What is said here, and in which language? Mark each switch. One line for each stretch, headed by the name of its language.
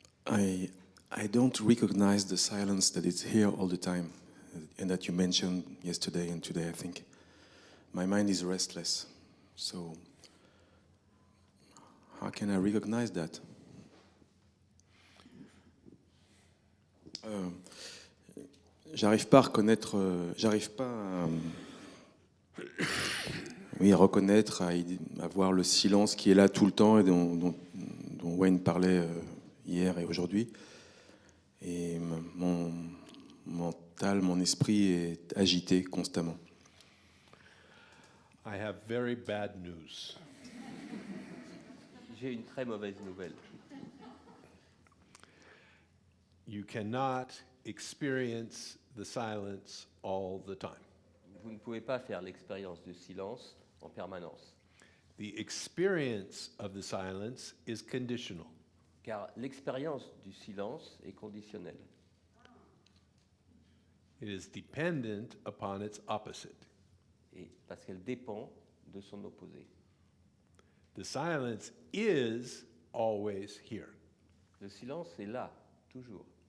English: I don't recognize the silence that is here all the time, and that you mentioned yesterday and today, I think. My mind is restless, so how can I recognize that?
French: J'arrive pas à reconnaître, j'arrive pas à, oui, à reconnaître, à voir le silence qui est là tout le temps et dont Wayne parlait hier et aujourd'hui. Et mon mental, mon esprit est agité constamment.
English: I have very bad news.
French: J'ai une très mauvaise nouvelle.
English: You cannot experience the silence all the time.
French: Vous ne pouvez pas faire l'expérience du silence en permanence,
English: The experience of the silence is conditional.
French: car l'expérience du silence est conditionnelle.
English: It is dependent upon its opposite.
French: Et parce qu'elle dépend de son opposé.
English: The silence is always here.
French: Le silence est là, toujours.